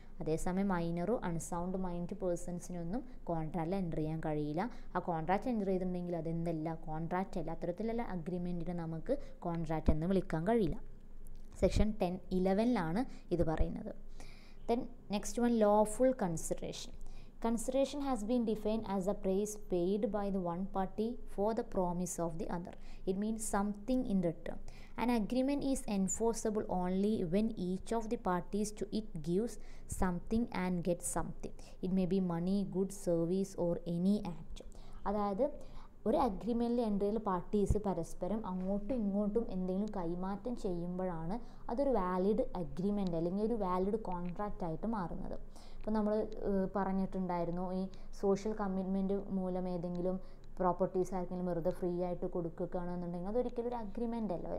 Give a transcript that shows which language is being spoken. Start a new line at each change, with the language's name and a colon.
Malayalam: അതേസമയം മൈനറും unsound mind പേഴ്സൺസിനൊന്നും കോൺട്രാക്റ്റിൽ enter ചെയ്യാൻ കഴിയില്ല. ആ കോൺട്രാക്റ്റ് എൻ്റർ ചെയ്തിട്ടുണ്ടെങ്കിൽ അതെന്തല്ല, കോൺട്രാക്റ്റ് അല്ല. അത്തരത്തിലുള്ള അഗ്രിമെൻറ്റിനെ നമുക്ക് കോൺട്രാക്റ്റ് എന്ന് വിളിക്കാൻ കഴിയില്ല. സെക്ഷൻ 11 ഇത് പറയുന്നത്.
English: Then next one, lawful consideration. Consideration has been defined as a price paid by the one party for the promise of the other. It means something in return. An agreement is enforceable only when each of the parties to it gives something and gets something. It may be money, goods, service or any act.
Malayalam: അതായത് ഒരു അഗ്രിമെൻറ്റിൽ enter ചെയ്ത parties പരസ്പരം അങ്ങോട്ടും ഇങ്ങോട്ടും എന്തെങ്കിലും കൈമാറ്റം ചെയ്യുമ്പോഴാണ് അതൊരു വാലിഡ് അഗ്രിമെൻ്റ് അല്ലെങ്കിൽ ഒരു വാലിഡ് കോൺട്രാക്റ്റ് ആയിട്ട് മാറുന്നത്. ഇപ്പോൾ നമ്മൾ പറഞ്ഞിട്ടുണ്ടായിരുന്നു, ഈ സോഷ്യൽ കമ്മിറ്റ്മെൻറ്റ് മൂലം ഏതെങ്കിലും പ്രോപ്പർട്ടീസ് ആർക്കെങ്കിലും വെറുതെ ഫ്രീ ആയിട്ട് കൊടുക്കുകയാണെന്നുണ്ടെങ്കിൽ അതൊരിക്കലും ഒരു അഗ്രിമെൻ്റ് അല്ല.